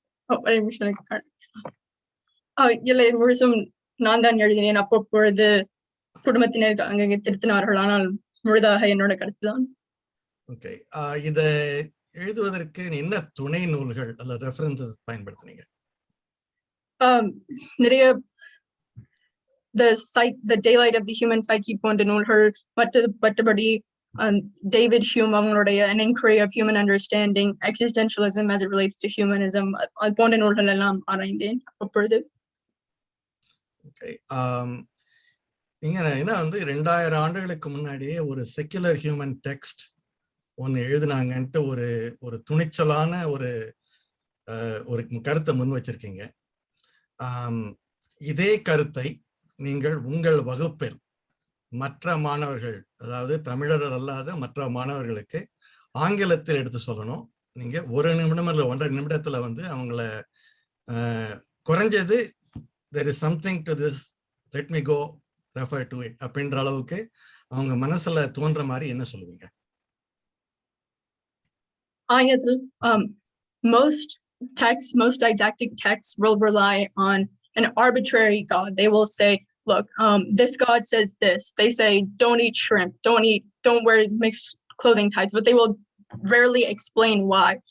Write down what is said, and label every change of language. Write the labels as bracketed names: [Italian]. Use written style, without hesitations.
[Tamil] இல்லை, முழுசும் நான் தான் எழுதினேன். அப்பொழுது குடும்பத்தினர் அங்கே திருத்தினார்கள், ஆனால் முழுதாக என்னோட கருத்து தான். ஓகே. இத எழுதுவதற்கு என்ன துணை நூல்கள் அல்ல ரெஃபரன்சஸ் பயன்படுத்துனீங்க? நிறைய the Daylight of the Human Psyche போன்ற நூல்கள், மற்றபடி David Hume அவங்களுடைய An Inquiry of Human Understanding, Existentialism as it relates to Humanism, அது போன்ற நூல்கள் எல்லாம் ஆராய்ந்தேன் அப்பொழுது. ஓகே. இங்க என்ன 2000 ஆண்டுகளுக்கு முன்னாடியே ஒரு செக்குலர் ஹியூமன் டெக்ஸ்ட் ஒன்று எழுதுனாங்கன்ட்டு ஒரு துணிச்சலான ஒரு கருத்தை முன் வச்சிருக்கீங்க. இதே கருத்தை நீங்கள் உங்கள் வகுப்பில் மற்ற மாணவர்கள், அதாவது தமிழர் அல்லாத மற்ற மாணவர்களுக்கு ஆங்கிலத்தில் எடுத்து சொல்லணும். நீங்க 1 நிமிடம் இல்லை 1.5 நிமிடத்துல அவங்கள குறைஞ்சது [English] there is something to this, let me go refer to it [Tamil] அப்படின்ற அளவுக்கு அவங்க மனசுல தோன்ற மாதிரி என்ன சொல்லுவீங்க? [English] Most didactic texts will rely on an arbitrary God. They will say, look, this God says this. They say, don't eat shrimp, don't wear mixed clothing types, but they will rarely explain why.